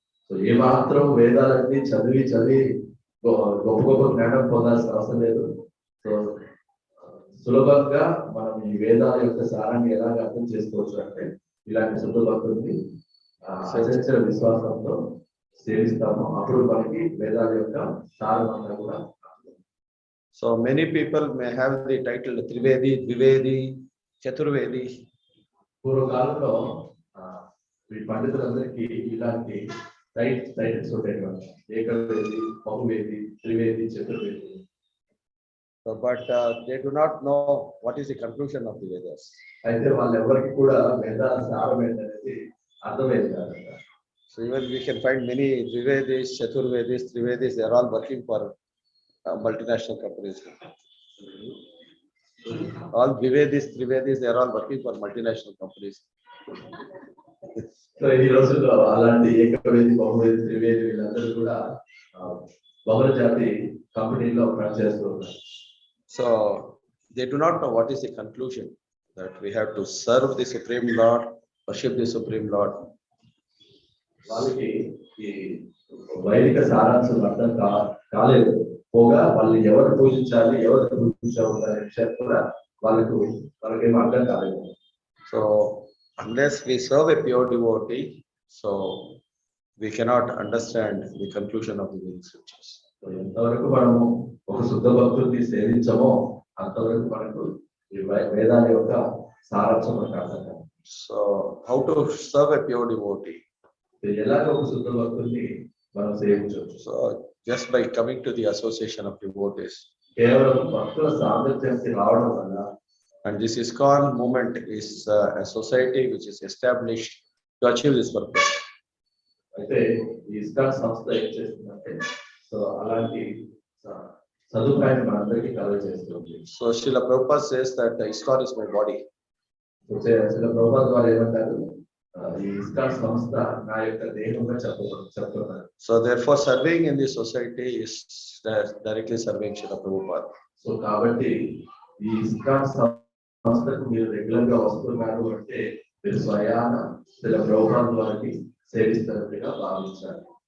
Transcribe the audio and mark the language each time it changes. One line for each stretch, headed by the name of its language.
Telugu: So ఏ మాత్రం వేదాలన్నీ చదివి గొప్ప జ్ఞానం పొందాల్సిన అవసరం లేదు. సో సులభంగా మనం ఈ వేదాల యొక్క సారాన్ని ఎలాగ అర్థం చేసుకోవచ్చు అంటే, ఇలాంటి శుద్ధ భక్తుల్ని అచంచల విశ్వాసంతో సేవిస్తాము, అప్పుడు మనకి వేదాల యొక్క సారం అంతా కూడా.
English: So many people may have the title Trivedi, Dvivedi, Chaturvedi.
Telugu: పూర్వకాలంలో ఈ పండితులందరికీ ఇలాంటి టైటిల్స్ ఉండేటువంటి, ఏకవేది, బహువేది, Trivedi, Chaturvedi.
English: But they do not know what is the conclusion of the Vedas.
Telugu: అయితే వాళ్ళు ఎవరికి కూడా వేదాల సారం ఏంటనేది అర్థమైంది కాదు.
English: So even we can find many Dvivedis, Chaturvedis, Trivedis, they are all working for multinational companies. All Dvivedis, Trivedis, they are all working for multinational companies.
Telugu: So ఈ రోజుల్లో అలాంటి ఏకవేది, బహువేది, త్రివేది వీళ్ళందరూ కూడా బహుళ జాతి కంపెనీల్లో పనిచేస్తూ ఉన్నారు.
English: So they do not know what is the conclusion, that we have to serve the Supreme Lord, worship the Supreme Lord.
Telugu: వాళ్ళకి ఈ వైదిక సారాంశం అర్థం కాలేదు. పోగా వాళ్ళు ఎవరు పూజించాలి, ఎవరు పూజించాలనే విషయం కూడా వాళ్ళకేం అర్థం కాలేదు.
English: So unless we serve a pure devotee, so we cannot understand the conclusion of the Vedic scriptures.
Telugu: So ఎంతవరకు మనము ఒక శుద్ధ భక్తుల్ని సేవించమో అంతవరకు మనకు ఈ వేదాల యొక్క సారాంశం మనకు అర్థం కాదు.
English: So how to serve a pure devotee?
Telugu: ఎలాగ ఒక శుద్ధ భక్తుల్ని మనం సేవించవచ్చు?
English: So just by coming to the association of devotees.
Telugu: కేవలం భక్తుల సామర్థ్యానికి రావడం వల్ల.
English: And this ISKCON movement is a society which is established to achieve this purpose.
Telugu: అయితే ఈ ఇస్కాన్ సంస్థ ఏం చేస్తుందంటే, సో అలాంటి సదుపాయాన్ని మనందరికీ కలుగజేస్తుంది.
English: So Srila Prabhupada says that ISKCON is my body.
Telugu: Srila Prabhupada వారు ఏమంటారు, ఈ ఇస్కాన్ సంస్థ నా యొక్క దేహంగా చెప్తున్నారు.
English: So therefore serving in this society is directly serving Srila Prabhupada.
Telugu: So కాబట్టి ఈ ఇస్కాన్ సంస్థకు మీరు రెగ్యులర్ గా వస్తున్నారు అంటే మీరు స్వయాన శ్రీల ప్రభుపాద వారికి సేవిస్తున్నట్టుగా భావించాలి.